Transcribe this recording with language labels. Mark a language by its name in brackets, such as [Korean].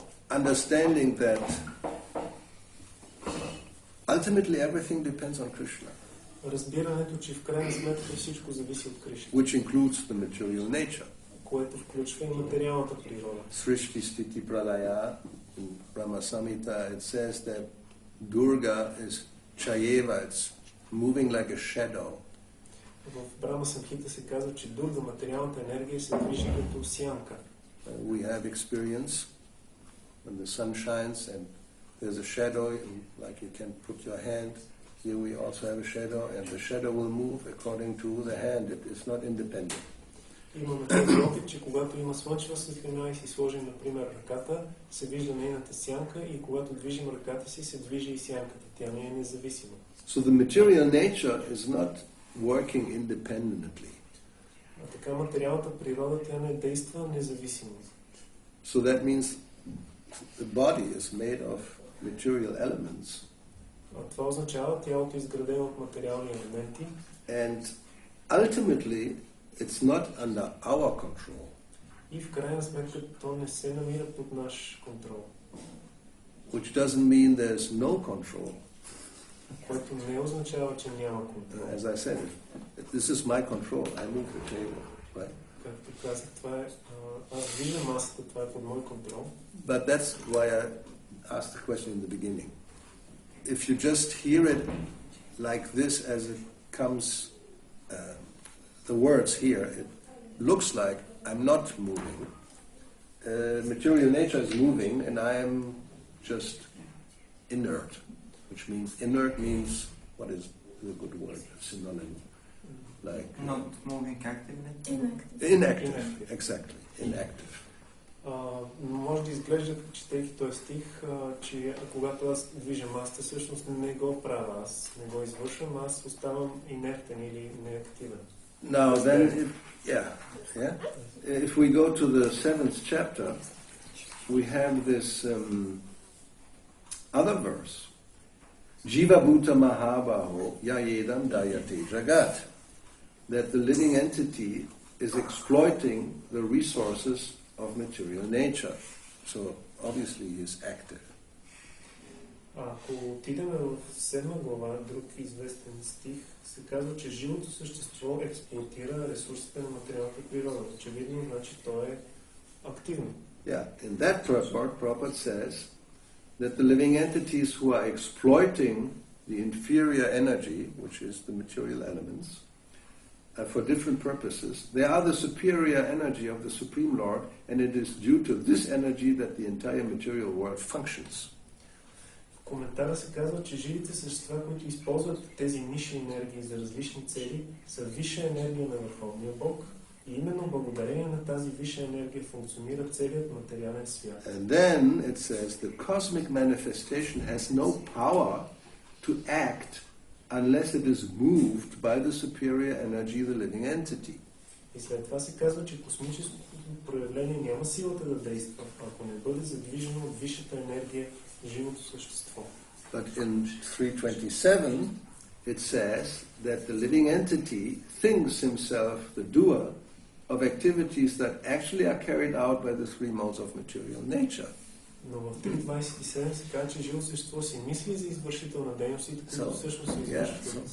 [English] Understanding that ultimately everything depends on Krishna. [Bulgarian] Разбирането, че в крайна сметка всичко зависи от Кришна. [English] Which includes the material nature. [Bulgarian] Което включва и материалната природа. [English] Srishti Sthiti Pralaya, in Brahma Samhita, it says that Durga is Chayeva, it's moving like a shadow. [Bulgarian] В Брахма Самхита се казва, че Дурга, материалната енергия, се движи като сянка. [English] We have experience when the sun shines and there's a shadow, like you can put your hand. Here we also have a shadow, and the shadow will move according to the hand. It is not independent. [Bulgarian] Имаме този опит, че когато има слънчева светлина и си сложим, например, ръката, се вижда нейната сянка и когато движим ръката си, се движи и сянката. Тя не е независима. [English] So the material nature is not working independently. [Bulgarian] А така материалната природа, тя не действа независимо. [English] So that means the body is made of material elements. [Bulgarian] Това означава тялото е изградено от материални елементи. [English] And ultimately it's not under our control. [Bulgarian] И в крайна сметка то не се намира под наш контрол. [English] Which doesn't mean there's no control. [Bulgarian] Което не означава, че няма контрол. [English] As I said, this is my control. I move the table, right? [Bulgarian] Както казах, това е, аз виждам масата, това е под мой контрол. [English] But that's why I asked the question in the beginning. If you just hear it like this as it comes, the words here, it looks like I'm not moving. Material nature is moving and I am just inert, which means inert means, what is the good word, synonym? Like not moving actively? Inactive, exactly, inactive. [Bulgarian] Може да изглежда, четейки този стих, че когато аз движа масата, всъщност не го правя, аз не го извършвам, аз оставам инертен или неактивен. [English] Now then, if we go to the 7th chapter, we have this other verse. [Sanskrit] Jiva Bhuta Mahabaho Yayedam Dayate Jagat. [English] That the living entity is exploiting the resources of material nature. So obviously he is active. [Bulgarian] Ако отидем в 7 глава, друг известен стих, се казва, че живото същество експлоатира ресурсите на материалната природа. Очевидно, значи то е активно. [English] Yeah, in that purport, Prabhupada says that the living entities who are exploiting the inferior energy, which is the material elements, for different purposes. They are the superior energy of the Supreme Lord, and it is due to this energy that the entire material world functions. [Bulgarian] В коментара се казва, че живите същества, които използват тези нисши енергии за различни цели, са висша енергия на Върховния Бог и именно благодарение на тази висша енергия функционира целият материален свят. [English] And then it says the cosmic manifestation has no power to act unless it is moved by the superior energy, the living entity. [Bulgarian] И след това се казва, че космическото проявление няма силата да действа, ако не бъде задвижено от висшата енергия, живото същество. [English] But in 327 it says that the living entity thinks himself the doer of activities that actually are carried out by the three modes of material nature. [Bulgarian] Но в 3.27 се казва, че живо същество си мисли за извършител на дейностите, които всъщност се извършват.